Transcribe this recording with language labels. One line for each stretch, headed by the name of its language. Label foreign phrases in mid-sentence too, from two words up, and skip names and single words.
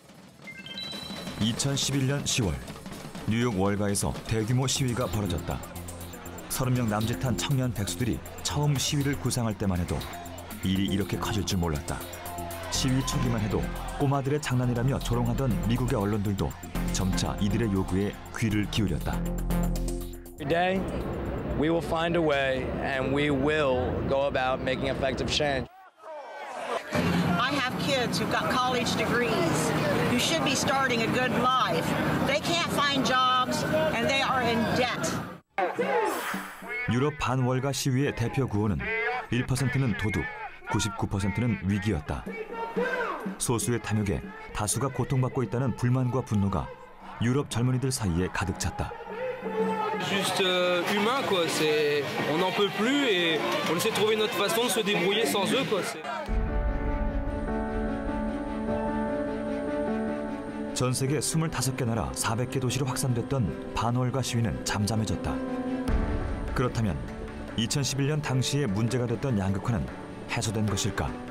Korean: 2011년 10월 뉴욕 월가에서 대규모 시위가 벌어졌다. 30명 남짓한 청년 백수들이 처음 시위를 구상할 때만 해도 일이 이렇게 커질 줄 몰랐다. 시위 초기만 해도 꼬마들의 장난이라며 조롱하던 미국의 언론들도 점차 이들의 요구에 귀를 기울였다.
English: Every day, we will find a way and we will go about making effective change. I have kids who've got college degrees who should be starting a good life. They can't find jobs and they are in debt.
Korean: 유럽 반월가 시위의 대표 구호는 1%는 도둑, 99%는 위기였다. 소수의 탐욕에 다수가 고통받고 있다는 불만과 분노가 유럽 젊은이들 사이에 가득 찼다.
French: Juste humain quoi, c'est on n'en peut plus et on essaie de trouver notre façon de se débrouiller sans eux quoi.
Korean: 전 세계 25개 나라 400개 도시로 확산됐던 반월가 시위는 잠잠해졌다. 그렇다면 2011년 당시에 문제가 됐던 양극화는 해소된 것일까?